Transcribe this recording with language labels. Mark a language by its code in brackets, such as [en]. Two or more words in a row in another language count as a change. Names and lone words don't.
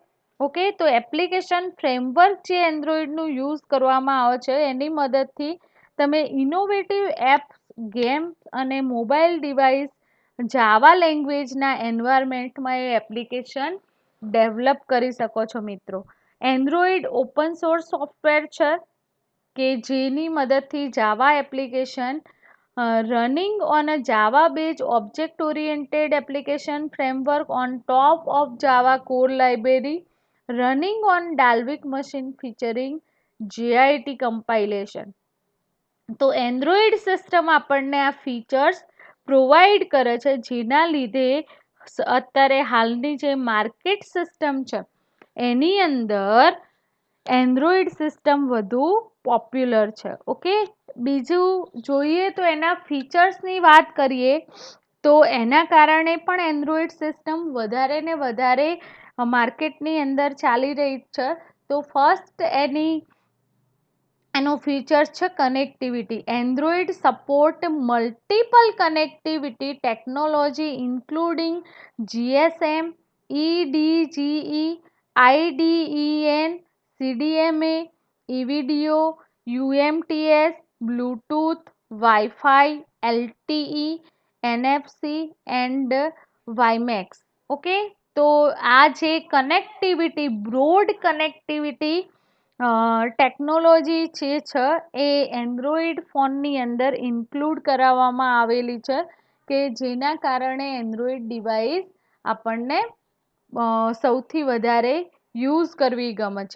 [gu] ઓકે, તો [en] application framework [gu] જે એન્ડ્રોઈડનું યુઝ કરવામાં આવે છે એની મદદથી તમે [en] innovative apps, [gu] ગેમ્સ અને [en] mobile device Java [gu] લેંગ્વેજના એન્વાયરમેન્ટમાં એ [en] application develop [gu] કરી શકો છો મિત્રો. [en] Android open source software [gu] છે કે જેની મદદથી [en] Java application running on a Java based object oriented application framework on top of Java core library running on Dalvik machine featuring JIT compilation. [gu] તો એન્ડ્રોઈડ સિસ્ટમ આપણને આ [en] features provide [gu] કરે છે જેના લીધે અત્યારે હાલની જે [en] market system [gu] છે એની અંદર [en] Android system [gu] વધુ પોપ્યુલર છે. ઓકે, બીજું જોઈએ તો એના ફીચર્સની વાત કરીએ તો એના કારણે પણ [en] Android system [gu] વધારે ને વધારે માર્કેટની અંદર ચાલી રહી છે. તો ફર્સ્ટ એનો ફીચર્સ છે કનેક્ટિવિટી. [en] Android support multiple connectivity technology including GSM, EDGE, IDEN, CDMA, eVideo, UMTS, Bluetooth, Wi-Fi, LTE, NFC and WiMAX. [gu] ઓકે, તો આ જે કનેક્ટિવિટી, [en] broad connectivity technology [gu] જે છે એ [en] Android phone [gu] અંદર ઇન્ક્લુડ કરાવવામાં આવેલી છે કે જેના કારણે [en] Android device [gu] આપણને સૌથી વધારે યુઝ કરવી ગમે છે.